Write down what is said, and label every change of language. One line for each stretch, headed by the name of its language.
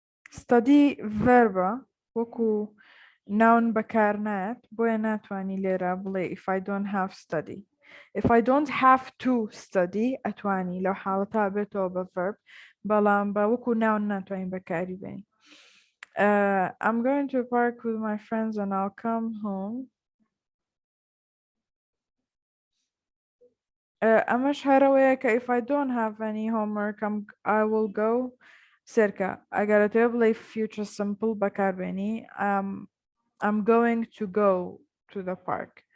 Central Kurdish: Study verb وەکو noun بەکار نات بۆیە ناتوانی لێرە بڵێ
English: if I don't have study. If I don't have to study
Central Kurdish: ئەتوانی لەو حاڵەتا بێتەوە بە verb بەڵام بە وەکو noun ناتوانین بەکاری بێنی.
English: I'm going to park with my friends and I'll come home.
Central Kurdish: ئەمەش هەرەوەیە کە
English: if I don't have any homework I will go
Central Kurdish: سێرکە ئەگەرەتێ بڵێ future simple بەکاربێنی
English: I'm going to go to the park.